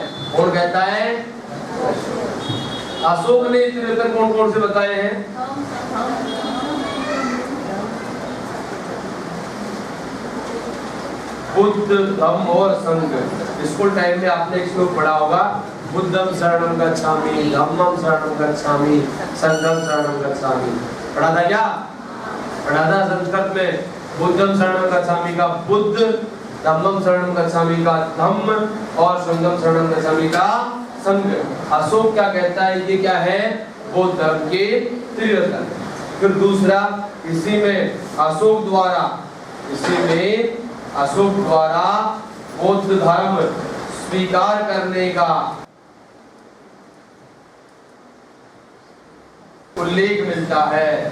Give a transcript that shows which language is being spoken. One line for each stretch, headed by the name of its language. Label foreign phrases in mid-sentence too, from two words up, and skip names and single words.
Hindi: कौन कहता है, अशोक ने त्रिरत्न कौन कौन से बताए हैं, बुद्ध, धम्म और संघ। स्कूल टाइम में आपने एक श्लोक पढ़ा होगा,
Pali: बुद्धम शरणं गच्छामि, धम्मं शरणं गच्छामि, संघं शरणं गच्छामि।
Hindi: पढ़ा था क्या, पढ़ा था संस्कृत में।
Pali: बुद्धम शरणं गच्छामि
Hindi: का बुद्ध,
Pali: धम्मम शरणम गच्छामि
Hindi: का धम्म और
Pali: संघम शरणम गच्छामि
Hindi: का संघ। अशोक क्या कहता है, ये क्या है, बौद्ध धर्म के त्रिरत्न। फिर दूसरा, इसी में अशोक द्वारा बौद्ध धर्म स्वीकार करने का उल्लेख मिलता है।